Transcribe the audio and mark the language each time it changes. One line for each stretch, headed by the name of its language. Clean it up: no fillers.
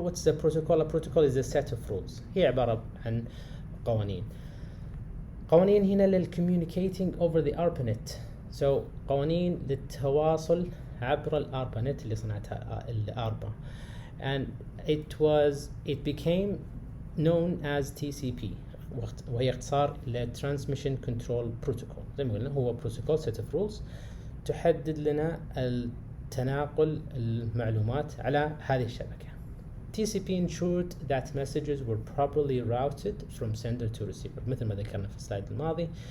English: What's the protocol? A protocol is a set of rules.
Arabic: هي عبارة عن قوانين هنا للcommunicating over the ARPANET. So قوانين للتواصل عبر الARPANET اللي صنعتها الARPA,
English: and it became known as TCP,
Arabic: وهي اختصار ل Transmission Control Protocol. زي ما قلنا هو
English: protocol set of rules
Arabic: تحدد لنا تناقل المعلومات على هذه الشبكة.
English: TCP ensured that messages were properly routed from sender to receiver,
Arabic: مثل ما ذكرنا في السلايد الماضي.